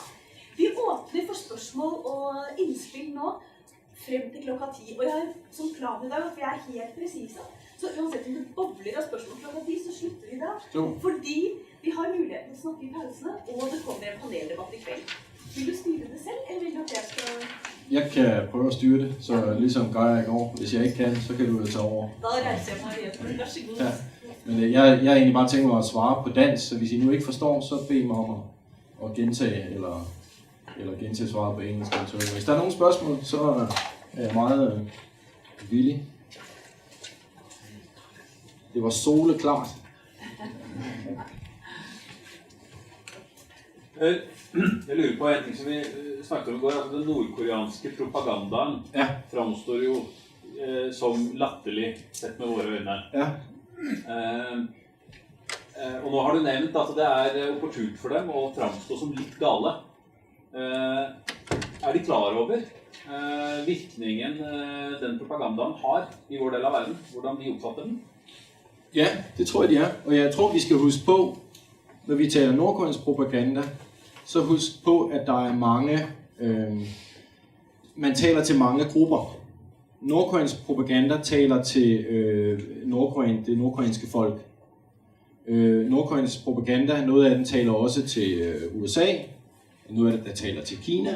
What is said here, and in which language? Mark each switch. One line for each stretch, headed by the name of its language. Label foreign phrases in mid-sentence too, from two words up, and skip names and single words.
Norwegian: Vi åpner for spørsmål og innspill nå, frem til klokka 10. Og jeg har som plan i dag at vi er helt presise. Så uansett om det bobler av spørsmål klokka 10, så slutter vi da. Fordi vi har muligheten til å snakke i pausene, og det kommer en paneldebatt i kveld. Vil du styre det selv, eller vil du at jeg skal...
Danish: Jeg kan prøve at styre det, så ligesom gør jeg i går. Hvis jeg ikke kan, så kan du jo tage over.
Norwegian: Da reiser jeg mig hjem. Vær så god. Ja.
Danish: Men jeg har egentlig bare tænkt mig at svare på dansk, så hvis I nu ikke forstår, så bed mig om at gentage, eller gentage svaret på engelsk. Hvis der er nogle spørgsmål, så er jeg meget villig.
Norwegian: Det var soleklart. Jeg lurer på en ting som vi snakket om i går, altså den nordkoreanske propagandaen fremstår jo som latterlig sett med våre øyne. Ja. Og nå har du nevnt at det er opportunt for dem å fremstå som litt gale. Er de klar over virkningen den propagandaen har i vår del av verden? Hvordan de oppfatter den?
Danish: Ja, det tror jeg de er. Og jeg tror vi skal huske på, når vi taler nordkoreansk propaganda, så husk på, at der er mange, man taler til mange grupper. Nordkoreansk propaganda taler til det nordkoreanske folk. Nordkoreansk propaganda, noget af den taler også til USA, noget af det der taler til Kina.